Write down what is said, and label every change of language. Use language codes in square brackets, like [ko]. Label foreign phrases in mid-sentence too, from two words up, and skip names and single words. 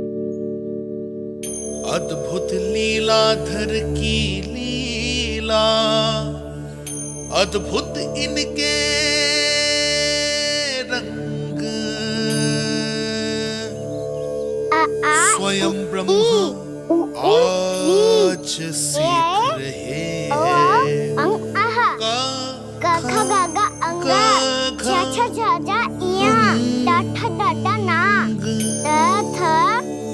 [hi] अद्भुत लीलाधर की लीला, अद्भुत इनके रंग, स्वयं ब्रह्म आज सीख रहे हैं। गा गा गा अंगा, छा छा छा जा इया, डा ठा ना, द थ